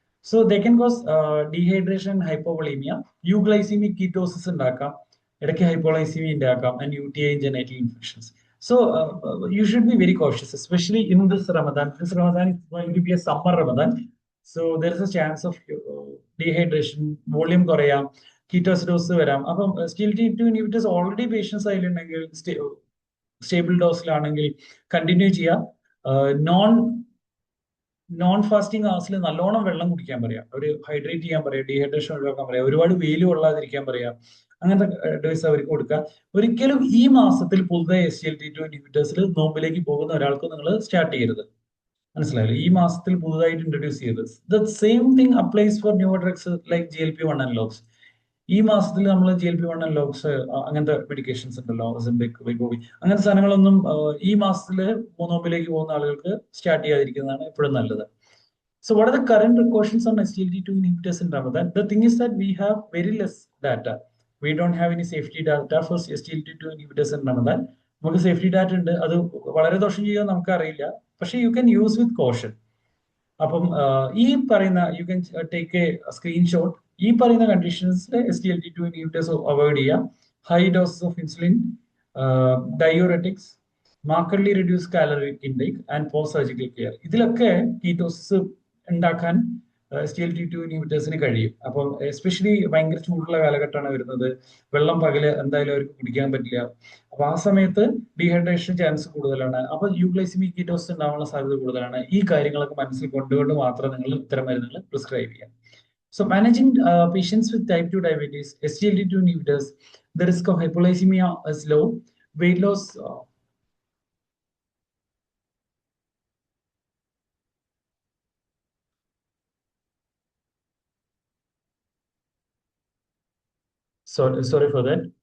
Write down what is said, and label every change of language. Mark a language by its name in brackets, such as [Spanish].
[English] So they can cause dehydration, hypovolemia, [Malayalam] euglycemic ketosis ഉണ്ടാക്കാം, ഇടയ്ക്ക് hypoglycemia ഉണ്ടാക്കാം, [English] and UTI and genital infections. So you should be very cautious, especially in this Ramadan. This Ramadan is going to be a summer Ramadan. So there is a chance of dehydration, [Malayalam] volume കുറയാം, കീറ്റോസിഡോസ് വരാം. അപ്പം SGLT2 inhibitors already patients അതിലുണ്ടെങ്കിൽ stable ഡോസിലാണെങ്കിൽ continue ചെയ്യാം. Non fasting ഹവേഴ്സിൽ നല്ലോണം വെള്ളം കുടിക്കാൻ പറയാം, ഒരു hydrate ചെയ്യാൻ പറയാം, ഡീഹൈഡ്രേഷൻ ഒഴിവാക്കാൻ പറയാം, ഒരുപാട് വെയിൽ കൊള്ളാതിരിക്കാൻ പറയാം. അങ്ങനത്തെ അഡ്വൈസ് അവർക്ക് കൊടുക്കുക. ഒരിക്കലും ഈ മാസത്തിൽ പുതുതായി SGLT2 ഇൻഹിബിറ്റേഴ്സിൽ നോമ്പിലേക്ക് പോകുന്ന ഒരാൾക്ക് നിങ്ങൾ സ്റ്റാർട്ട് ചെയ്യരുത്. മനസ്സിലായില്ലേ? ഈ മാസത്തിൽ പുതുതായിട്ട് ഇൻട്രൊഡ്യൂസ് ചെയ്തത്. [English] The same thing applies for new drugs like GLP-1 analogues. [Malayalam] ഈ മാസത്തിൽ നമ്മൾ GLP-1 അനലോഗ്സ് അങ്ങനത്തെ മെഡിക്കേഷൻസ് ഉണ്ടല്ലോ, വെഗോവി, അങ്ങനത്തെ സാധനങ്ങളൊന്നും ഈ മാസത്തിൽ നോമ്പിലേക്ക് പോകുന്ന ആളുകൾക്ക് സ്റ്റാർട്ട് ചെയ്യാതിരിക്കുന്നതാണ് എപ്പോഴും നല്ലത്. [English] So what are the current precautions on SGLT2 inhibitors in Ramadan? The thing is that we have very less data. We don't have any safety data for SGLT2 inhibitors in Ramadan. [Malayalam] നമുക്ക് safety data ഉണ്ട്, അത് വളരെ ദോഷം ചെയ്യാൻ നമുക്ക് അറിയില്ല, പക്ഷെ [English] You can use with caution. [Malayalam] അപ്പം ഈ പറയുന്ന [English] You can take a screenshot. [Malayalam] ഈ പറയുന്ന കണ്ടീഷൻസിൽ SGLT2 inhibitors അവോയ്ഡ് ചെയ്യുക. [English] High doses of insulin, diuretics, markedly reduce calorie intake and post surgical care. [Malayalam] ഇതിലൊക്കെ കീറ്റോസിസ് ഉണ്ടാക്കാൻ SGLT2 ഇൻഹിബിറ്റേഴ്സിന് കഴിയും. അപ്പം എസ്പെഷ്യലി ഭയങ്കര ചൂടുള്ള കാലഘട്ടമാണ് വരുന്നത്, വെള്ളം പകല് എന്തായാലും അവർക്ക് കുടിക്കാൻ പറ്റില്ല. അപ്പൊ ആ സമയത്ത് ഡീഹൈഡ്രേഷൻ ചാൻസ് കൂടുതലാണ്, അപ്പൊ യൂഗ്ലൈസിമിക് കീറ്റോസിസ് ഉണ്ടാവാനുള്ള സാധ്യത കൂടുതലാണ്. ഈ കാര്യങ്ങളൊക്കെ മനസ്സിൽ കൊണ്ടുകൊണ്ട് മാത്രം നിങ്ങൾ ഇത്തരം മരുന്നുകൾ പ്രിസ്ക്രൈബ് ചെയ്യാം. [English] So managing patients with type 2 diabetes, SGLT2 inhibitors, the risk of hypoglycemia is low. Weight loss, sorry for that.